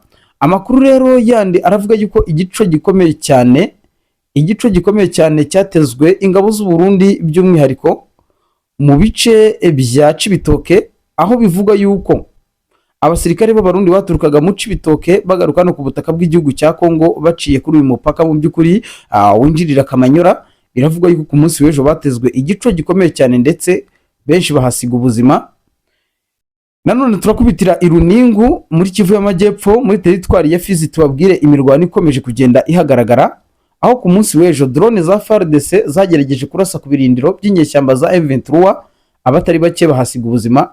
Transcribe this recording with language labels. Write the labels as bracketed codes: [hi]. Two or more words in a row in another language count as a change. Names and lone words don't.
[rw] Amakuru rero yandi aravuga yuko igico gikomeye cyane cyatezwe ingabo z'u Burundi, by'umwihariko mu bice bya Cibitoke, aho bivuga yuko abasirikare b'abarundi baturukaga mu Cibitoke bagaruka no ku butaka bw'igihugu cya Kongo baciye kuri uyu mupaka mu by'ukuri winjirira Kamanyora. Biravuga yuko ku munsi w'ejo batezwe igico gikomeye cyane ndetse benshi bahasiga ubuzima. Nanone turakubitira Iruningu muri Kivu y'amajyepfo, muri teritwari ya Fizi, tubabwire imirwano ikomeje kugenda ihagaragara, aho ku munsi w'ejo drone za FARDC zagerageje kurasa ku birindiro by'inyeshyamba za M23, abatari bake bahasiga ubuzima.